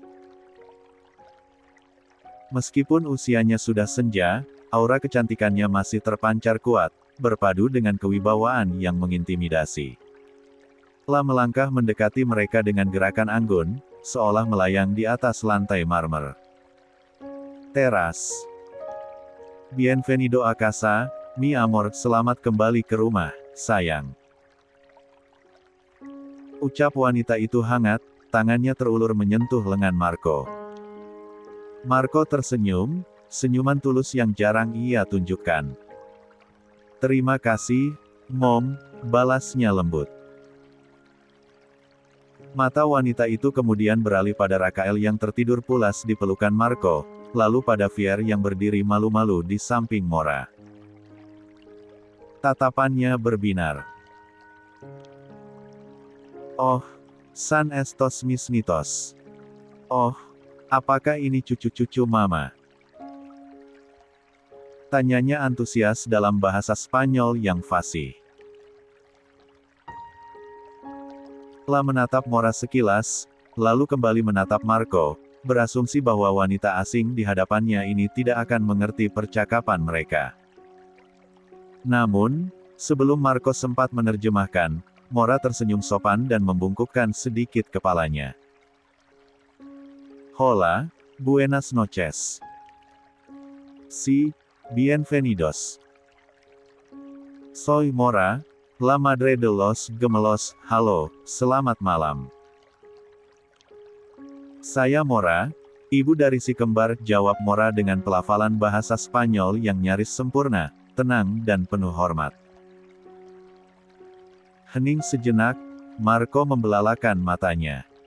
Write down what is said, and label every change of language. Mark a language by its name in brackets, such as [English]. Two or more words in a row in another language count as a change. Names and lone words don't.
[Indonesian] Meskipun usianya sudah senja, aura kecantikannya masih terpancar kuat, berpadu dengan kewibawaan yang mengintimidasi. La melangkah mendekati mereka dengan gerakan anggun, seolah melayang di atas lantai marmer. Teras. [Spanish] Bienvenido a casa, mi amor, [Indonesian] selamat kembali ke rumah, sayang. Ucap wanita itu hangat, tangannya terulur menyentuh lengan Marco. Marco tersenyum, senyuman tulus yang jarang ia tunjukkan. Terima kasih, Mom, balasnya lembut. Mata wanita itu kemudian beralih pada Rakael yang tertidur pulas di pelukan Marco, lalu pada Fier yang berdiri malu-malu di samping Mora. Tatapannya berbinar. [Spanish] Oh, San estos mis nitos. [Indonesian] Oh, apakah ini cucu-cucu mama? Tanyanya antusias dalam bahasa Spanyol yang fasih. La menatap Mora sekilas, lalu kembali menatap Marco, berasumsi bahwa wanita asing di hadapannya ini tidak akan mengerti percakapan mereka. Namun, sebelum Marco sempat menerjemahkan, Mora tersenyum sopan dan membungkukkan sedikit kepalanya. [Spanish] Hola, buenas noches. Sí, bienvenidos. Soy Mora, la madre de los gemelos. [Indonesian] Halo, selamat malam. Saya Mora, ibu dari si kembar, jawab Mora dengan pelafalan bahasa Spanyol yang nyaris sempurna, tenang dan penuh hormat. Hening sejenak, Marco membelalakan matanya.